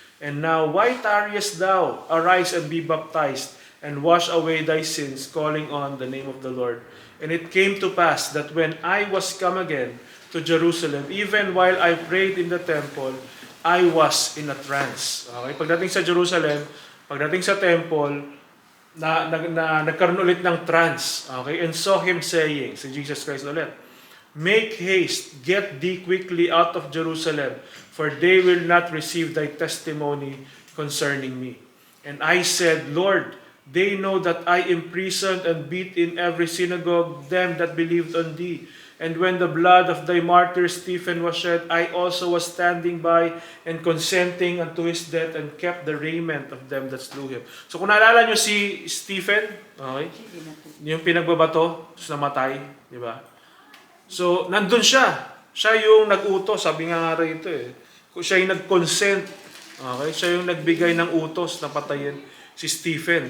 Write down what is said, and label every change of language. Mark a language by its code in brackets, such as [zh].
[en] And now why tarriest thou? Arise and be baptized, and wash away thy sins, calling on the name of the Lord. And it came to pass that when I was come again to Jerusalem, even while I prayed in the temple, I was in a trance. Okay? [tl] Pagdating sa Jerusalem, pagdating sa temple, nagkaroon ulit ng trance. Okay? [en] And saw him saying, [tl] si Jesus Christ ulit, [en] Make haste, get thee quickly out of Jerusalem, for they will not receive thy testimony concerning me. And I said, Lord, they know that I imprisoned and beat in every synagogue them that believed on thee. And when the blood of thy martyr Stephen was shed, I also was standing by and consenting unto his death, and kept the raiment of them that slew him. [tl] So kung naalala nyo si Stephen, okay, yung pinagbabato, namatay, di ba? So nandun siya. Siya yung nag-utos, sabi nga rito eh. Siya yung nag-consent, okay? Siya yung nagbigay ng utos na patayin si Stephen.